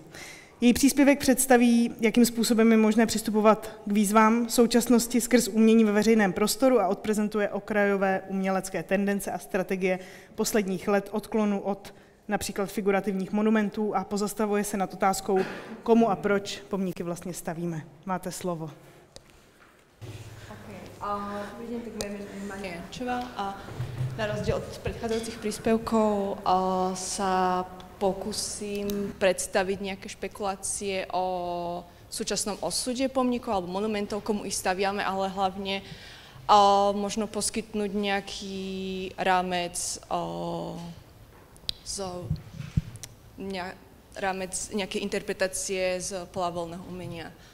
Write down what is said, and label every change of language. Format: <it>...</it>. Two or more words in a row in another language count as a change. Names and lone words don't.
<cs>Její příspěvek představí, jakým způsobem je možné přistupovat k výzvám současnosti skrz umění ve veřejném prostoru a odprezentuje okrajové umělecké tendence a strategie posledních let odklonu od například figurativních monumentů a pozastavuje se nad otázkou, komu a proč pomníky vlastně stavíme. Máte slovo.</cs> <sk>Dobrý deň, tak moje meno je Mária Jančová a na rozdiel od predchádzajúcich príspevkov sa pokúsim predstaviť nejaké špekulácie o súčasnom osude pomníkov alebo monumentov, komu ich staviame, ale hlavne možno poskytnúť nejaký rámec nejakej interpretácie z pola voľného umenia.</sk>